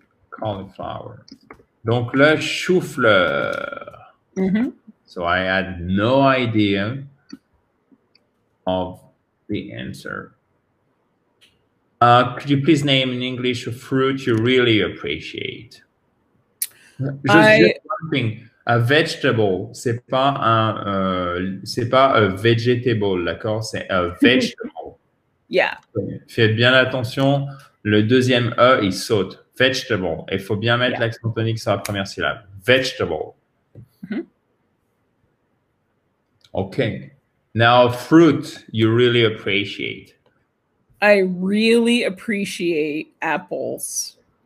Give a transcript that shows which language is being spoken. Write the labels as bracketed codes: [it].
[fr] Cauliflower. Donc, le chou-fleur. [en] So I had no idea of the answer. Could you please name in English a fruit you really appreciate? Just one thing. [fr] A vegetable, c'est pas a vegetable, d'accord? C'est a vegetable. [en] Yeah. [fr] Faites bien attention. Le deuxième E, il saute. Vegetable. Il faut bien mettre l'accent tonique sur la première syllabe. [en] Vegetable. Okay. Now, fruit you really appreciate. I really appreciate apples.